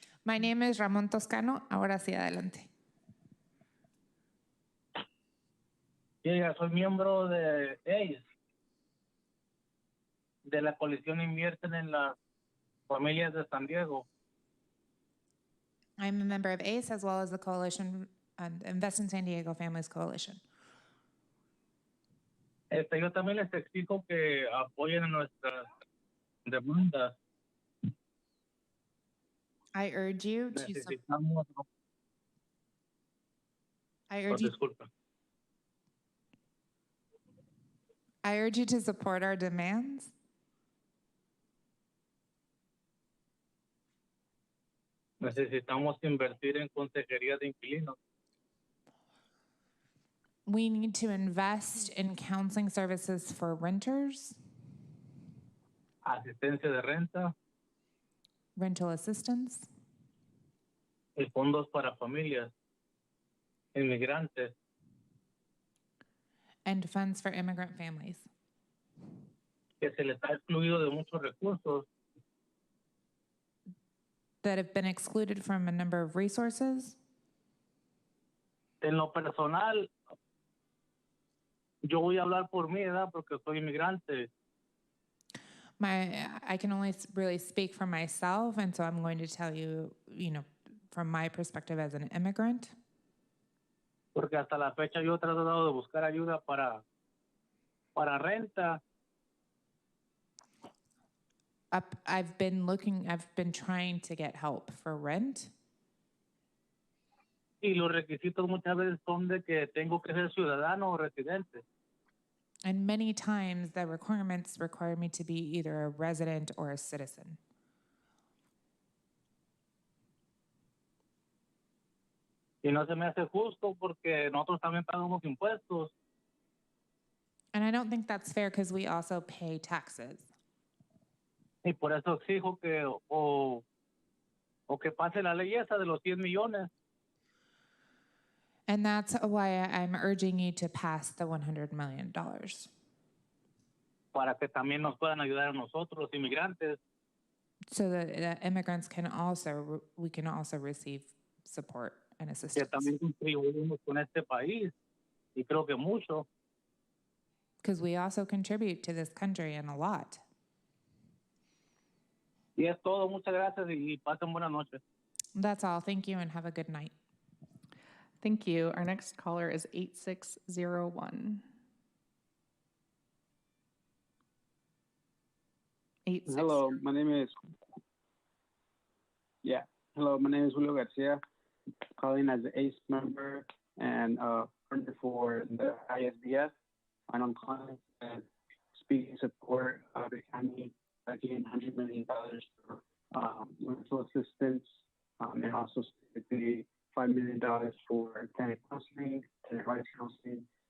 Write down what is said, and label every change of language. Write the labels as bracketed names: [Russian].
[English] My name is Ramón Toscano. [Spanish] Ahora sí, adelante. Sí, soy miembro de ACE, de la coalición Invierten en las Familias de San Diego. [English] I'm a member of ACE as well as the coalition, Invest in San Diego Families Coalition. [Spanish] Yo también les exijo que apoyen a nuestras demandas. [English] I urge you to [Spanish] Necesitamos... [English] I urge you to support our demands. [Spanish] Necesitamos invertir en consejería de inquilinos. [English] We need to invest in counseling services for renters, [Spanish] Asistencia de renta [English] rental assistance, [Spanish] y fondos para familias inmigrantes. [English] and funds for immigrant families. [Spanish] Que se les ha excluido de muchos recursos. [English] That have been excluded from a number of resources. [Spanish] En lo personal, yo voy a hablar por mí, ¿verdad? Porque soy inmigrante. [English] I can only really speak for myself, and so I'm going to tell you, from my perspective as an immigrant. [Spanish] Porque hasta la fecha yo he tratado de buscar ayuda para renta. [English] I've been trying to get help for rent. [Spanish] Y los requisitos muchas veces son de que tengo que ser ciudadano o residente. [English] And many times the requirements require me to be either a resident or a citizen. [Spanish] Y no se me hace justo porque nosotros también pagamos impuestos. [English] And I don't think that's fair because we also pay taxes. [Spanish] Y por eso exijo que o que pase la ley esa de los 10 millones. [English] And that's why I'm urging you to pass the $100 million. [Spanish] para que también nos puedan ayudar a nosotros, los inmigrantes. [English] So that immigrants can also, we can also receive support and [Spanish] Que [English] assistance. [Spanish] también contribuimos con este país, y creo que mucho. [English] Because we also contribute to this country and a lot. [Spanish] Y es todo, muchas gracias y pasen buenas noches. [English] That's all. Thank you and have a good night. Thank you. Our next caller is 8601. 8601. Hello, my name is Julio Garcia, calling as the ACE member and partner for the Isdf, and I'm calling and speaking support of the county getting $100 million for rental assistance, and also specifically $5 million for tenant counseling, tenant rights counseling.